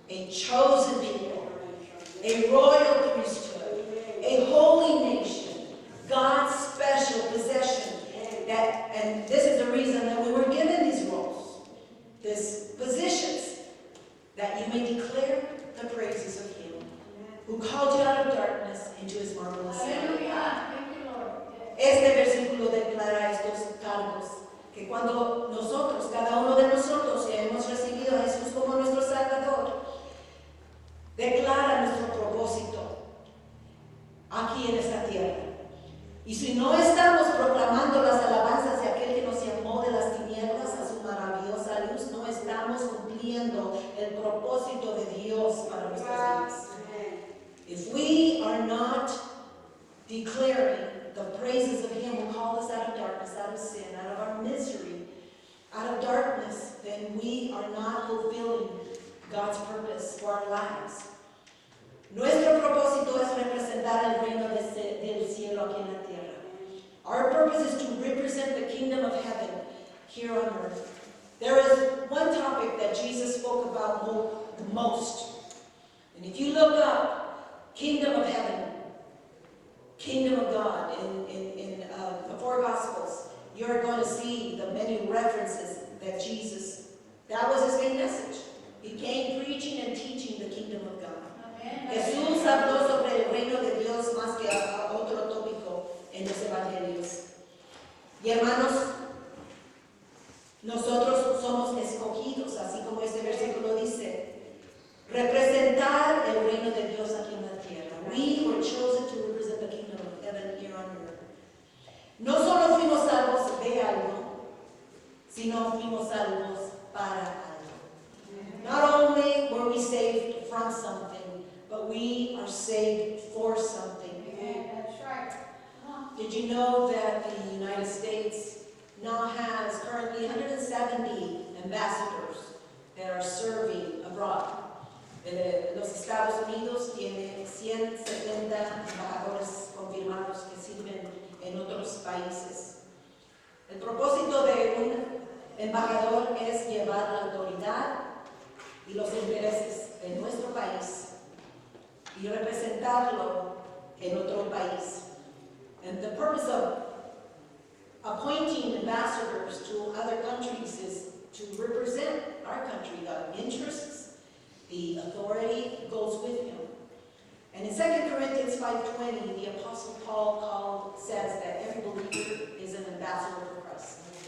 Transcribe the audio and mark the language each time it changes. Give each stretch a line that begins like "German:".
English: chosen people, a royal priesthood, a holy nation, God's special possession. And this is the reason that we were given these roles, these positions, that you may declare the praises of Him who called you out of darkness into His marvelous light. Hallelujah. Thank you, Lord.
Spanish: Este versículo declara estos cargos, que cuando nosotros, cada uno de nosotros, hemos recibido a Jesús como nuestro Salvador, declara nuestro propósito aquí en esta tierra. Y si no estamos proclamando las alabanzas de aquel que nos llamó de las tinieblas a su maravillosa luz, no estamos cumpliendo el propósito de Dios para nuestras vidas.
English: If we are not declaring the praises of Him who called us out of darkness, out of sin, out of our misery, out of darkness, then we are not fulfilling God's purpose for our lives.
Spanish: Nuestro propósito es representar el reino del cielo aquí en la tierra.
English: Our purpose is to represent the kingdom of heaven here on earth. There is one topic that Jesus spoke about the most. And if you look up kingdom of heaven, kingdom of God in the four Gospels, you're going to see the many references that Jesus, that was His main message. He came preaching and teaching the kingdom of God.
Spanish: Jesús habló sobre el reino de Dios más que a otro tópico en los evangelios. Y hermanos, nosotros somos escogidos, así como este versículo dice, representar el reino de Dios aquí en la tierra.
English: We were chosen to represent the kingdom of heaven here on earth.
Spanish: No solo fuimos salvos de algo, sino fuimos salvos para algo.
English: Not only were we saved from something, but we are saved for something. That's right. Did you know that the United States now has currently 170 ambassadors that are serving abroad?
Spanish: Los Estados Unidos tiene 170 embajadores confirmados que sirven en otros países. El propósito de un embajador es llevar la autoridad y los intereses de nuestro país y representarlo en otro país.
English: And the purpose of appointing ambassadors to other countries is to represent our country, the interests, the authority goes with him. And in 2 Corinthians 5:20, the Apostle Paul says that every believer is an ambassador for Christ.